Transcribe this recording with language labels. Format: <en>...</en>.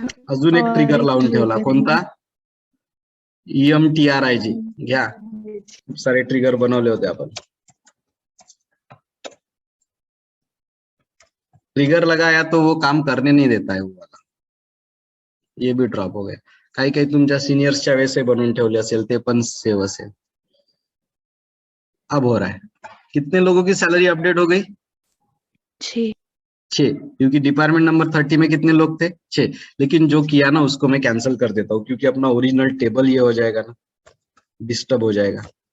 <mr>अजून एक ट्रिगर लावून ठेवला, कोणता? EMTRIG, घ्या। खूप सारे ट्रिगर बनवले होते आपण।</mr> <hi>ट्रिगर लगाया तो वो काम करने नहीं देता है वो वाला, ये भी ड्रॉप हो गया।</hi> <mr>काही काही तुमच्या सिनियर्सच्या वेळेस बनवून ठेवले असेल ते पण सेव असेल।</mr> <hi>अब हो रहा है। कितने लोगों की सैलरी अपडेट हो गई? 6। 6, क्योंकि डिपार्टमेंट नंबर 30 में कितने लोग थे? 6। लेकिन जो किया ना उसको मैं कैंसिल कर देता हूँ, क्योंकि अपना ओरिजिनल टेबल ये हो जाएगा ना, डिस्टर्ब हो जाएगा।</hi>